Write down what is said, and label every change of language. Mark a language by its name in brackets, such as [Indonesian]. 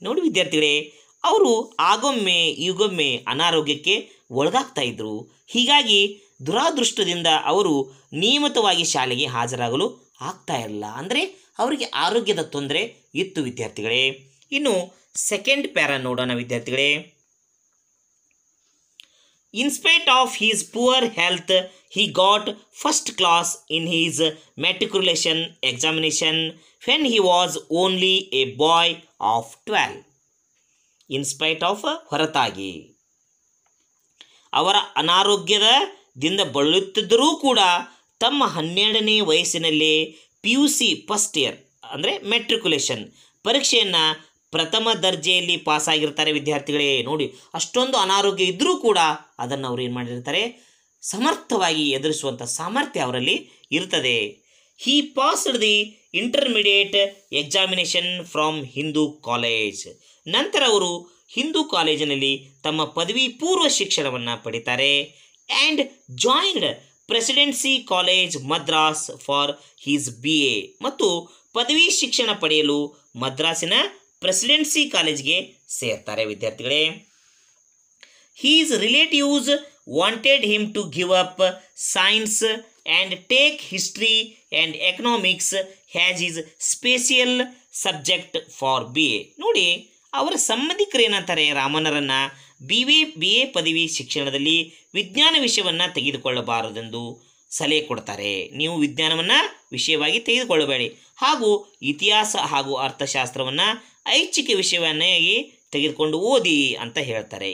[Kannada] ನೋಡಿ ವಿದ್ಯಾರ್ಥಿಗಳೇ, ಅವರು ಆಗೊಮ್ಮೆ ಈಗೊಮ್ಮೆ ಅನಾರೋಗ್ಯಕ್ಕೆ ಒಳಗಾಗ್ತಾ ಇದ್ದರು. ಹೀಗಾಗಿ ದುರಾದೃಷ್ಟದಿಂದ ಅವರು ನಿಯಮಿತವಾಗಿ ಶಾಲೆಗೆ ಹಾಜರಾಗಲು ಆಗ್ತಾ ಇರಲಿಲ್ಲ. ಅಂದರೆ ಅವರಿಗೆ ಆರೋಗ್ಯದ ತೊಂದರೆ ಇತ್ತು ವಿದ್ಯಾರ್ಥಿಗಳೇ. ಇನ್ನು ಸೆಕೆಂಡ್ ಪ್ಯಾರಾ ನೋಡೋಣ ವಿದ್ಯಾರ್ಥಿಗಳೇ. [English] In spite of his poor health he got first class in his matriculation examination when he was only a boy of 12. In spite of [Kannada] ಹೊರತಾಗಿ ಅವರ ಅನಾರೋಗ್ಯದಿಂದ ಬಳಲುತ್ತಿದ್ದರೂ ಕೂಡ ತಮ್ಮ 12ನೇ ವಯಸ್ಸಿನಲ್ಲಿ PUC ಫಸ್ಟ್ ಇಯರ್ ಅಂದರೆ ಮೆಟ್ರಿಕ್ಯುಲೇಷನ್ ಪರೀಕ್ಷೆಯನ್ನು ಪ್ರಥಮ ದರ್ಜೆಯಲ್ಲಿ ಪಾಸಾಗಿರ್ತಾರೆ ವಿದ್ಯಾರ್ಥಿಗಳೇ. ನೋಡಿ, ಅಷ್ಟೊಂದು ಅನಾರೋಗ್ಯ ಇದ್ದರೂ ಕೂಡ ಅದನ್ನು ಅವರು ಏನು ಮಾಡಿರ್ತಾರೆ, ಸಮರ್ಥವಾಗಿ ಎದುರಿಸುವಂಥ ಸಾಮರ್ಥ್ಯ ಅವರಲ್ಲಿ ಇರ್ತದೆ. [English] He passed the intermediate examination from Hindu College. [Kannada] ನಂತರ ಅವರು ಹಿಂದೂ ಕಾಲೇಜಿನಲ್ಲಿ ತಮ್ಮ ಪದವಿ ಪೂರ್ವ ಶಿಕ್ಷಣವನ್ನು ಪಡಿತಾರೆ. [English] And joined Presidency College Madras for his BA. [Kannada] ಮತ್ತು ಪದವಿ ಶಿಕ್ಷಣ ಪಡೆಯಲು ಮದ್ರಾಸಿನ ಪ್ರೆಸಿಡೆನ್ಸಿ ಕಾಲೇಜ್ಗೆ ಸೇರ್ತಾರೆ ವಿದ್ಯಾರ್ಥಿಗಳೇ. [English] His relatives wanted him to give up science and take history and economics as his special subject for BA. [Kannada] ನೋಡಿ, ಅವರ ಸಂಬಂಧಿಕರು ಏನಂತಾರೆ, ರಾಮನರನ್ನು BA ಪದವಿ ಶಿಕ್ಷಣದಲ್ಲಿ ವಿಜ್ಞಾನ ವಿಷಯವನ್ನು ತೆಗೆದುಕೊಳ್ಳಬಾರದೆಂದು ಸಲಹೆ ಕೊಡ್ತಾರೆ. ನೀವು ವಿಜ್ಞಾನವನ್ನು ವಿಷಯವಾಗಿ ತೆಗೆದುಕೊಳ್ಳಬೇಡಿ, ಹಾಗೂ ಇತಿಹಾಸ ಹಾಗೂ ಅರ್ಥಶಾಸ್ತ್ರವನ್ನು ಐಚ್ಛಿಕ ವಿಷಯವನ್ನಾಗಿ ತೆಗೆದುಕೊಂಡು ಓದಿ ಅಂತ ಹೇಳ್ತಾರೆ.